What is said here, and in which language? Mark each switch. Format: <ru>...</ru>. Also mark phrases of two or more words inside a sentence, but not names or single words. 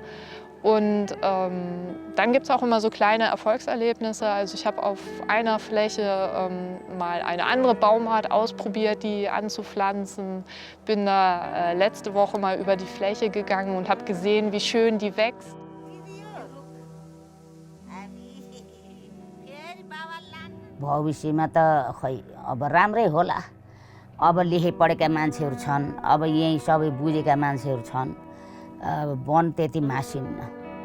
<de>Und dann gibt es auch immer so kleine Erfolgserlebnisse. Also ich habe auf einer Fläche mal eine andere Baumart ausprobiert, die anzupflanzen. Bin da letzte Woche mal über die Fläche gegangen und habe gesehen, wie schön die wächst.</de> <ne>भविष्यमा त खै अब राम्रै होला। अब लेखे पढेका मान्छेहरू छन्, अब यही सबै बुझेका मान्छेहरू छन्, वन त्यति मासिन्न।</ne>